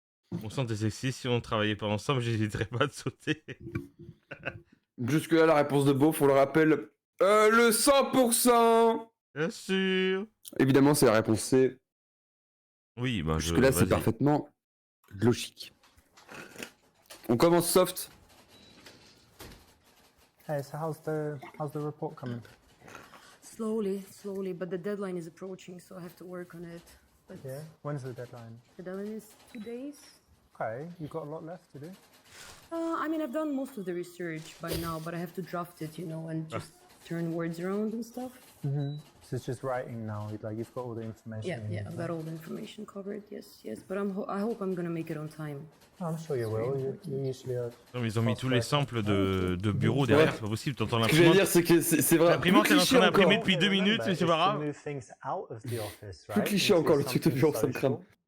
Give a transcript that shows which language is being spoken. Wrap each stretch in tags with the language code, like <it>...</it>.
<fr>On sent tes sexy, si on travaillait pas ensemble, j'hésiterais pas à te sauter. Jusque là, la réponse de Beau, on le rappelle, le 100%. Bien sûr. Évidemment, c'est la réponse C. Oui, bah jusque là, c'est parfaitement logique. On commence soft.</fr> <en>Hey, so how's the report coming? Slowly, but the deadline is approaching, so I have to work on it. But yeah, when's the deadline? The deadline is 2 days. Okay, you've got a lot left to do. I mean, I've done most of the research by now, but I have to draft it, you know, and just turn words around and stuff. So it's just writing now. Like you've got all the information. Yeah, yeah, I've got all the information covered. Yes, yes, but I hope I'm gonna make it on time. I'm sure you will. You usually are.</en> <fr>Non, mais ils ont mis tous les samples de bureau derrière, c'est pas possible, t'entends Ce que je veux l'imprimante. dire, c'est que c'est vrai. L'imprimante, elle est en train d'imprimer encore. depuis 2 minutes, mais c'est pas grave. Plus cliché encore le truc de bureau, ça me crame.</fr>